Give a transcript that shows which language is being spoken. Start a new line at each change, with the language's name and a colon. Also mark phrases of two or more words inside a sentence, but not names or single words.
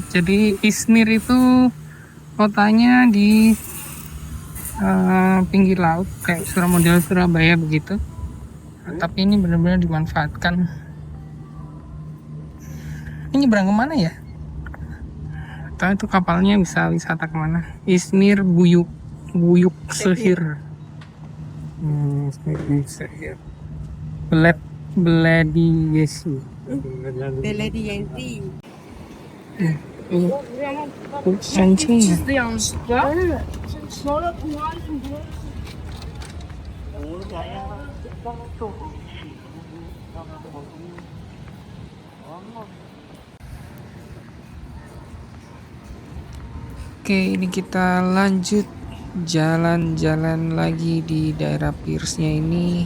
Indonesian: Jadi Izmir itu kotanya di pinggir laut kayak model Surabaya begitu. Tapi ini benar-benar dimanfaatkan. Ini nyebrang kemana ya? Atau itu kapalnya bisa wisata kemana? Izmir Buyuk Sehir. Belediyesi.
Turkish: Sancıya. Çizdi yanlışlıkla.
Indonesian: Oke, ini kita lanjut jalan-jalan lagi di daerah Pierce-nya ini.